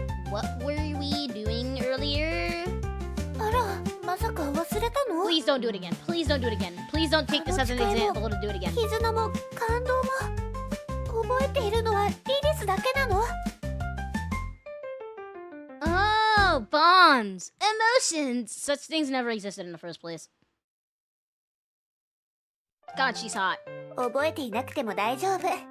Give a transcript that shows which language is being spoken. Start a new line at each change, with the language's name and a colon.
English: What were we doing earlier?
Japanese: あら、まさか忘れたの？
English: Please don't do it again. Please don't do it again. Please don't take this as an example to do it again.
Japanese: 絆も感動も覚えているのはリリスだけなの？
English: Oh, bonds. Emotions. Such things never existed in the first place. God, she's hot.
Japanese: 覚えていなくても大丈夫。